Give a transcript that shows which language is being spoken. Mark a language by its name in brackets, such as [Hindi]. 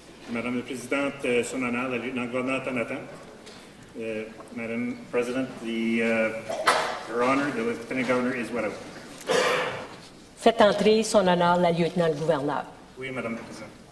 [French] Madame la Présidente, son honneur, la lieutenant-gouverneur est en attente. [English] Madam President, Your Honor, the Lieutenant Governor is what? [French] Faites entrer son honneur la lieutenant-gouverneur. Oui, Madame la Présidente.